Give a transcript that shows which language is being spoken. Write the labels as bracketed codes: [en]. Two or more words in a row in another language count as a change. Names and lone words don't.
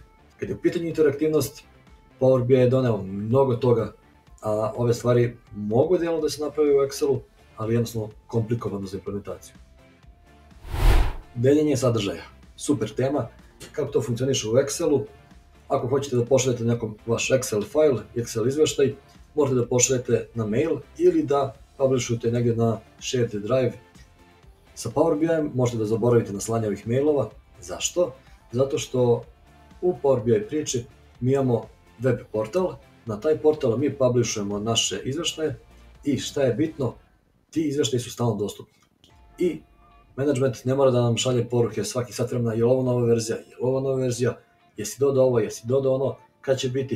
[sr] Kad je u pitanju interaktivnost, Power BI je doneo mnogo toga, a ove stvari mogu dijelom da se napravi u Excelu, ali jednostavno komplikovano za implementaciju. Deljenje sadržaja. Super tema. Kako to funkcioniše u Excelu? Ako hoćete da pošaljete nekom vaš Excel file, Excel izvještaj, možete da pošaljete na mail ili da publishujete negdje na [en] shared drive. [sr] Sa Power BI možete da zaboravite na slanje ovih mailova. Zašto? Zato što u Power BI priči mi imamo web portal, na taj portal mi publishujemo naše izvještaje i šta je bitno, ti izvještaji su stalno dostupni. I management ne mora da nam šalje poruke svaki sat vremena, je li ovo nova verzija, je li ovo nova verzija, jesi dodao ovo, jesi dodao ono, kad će biti.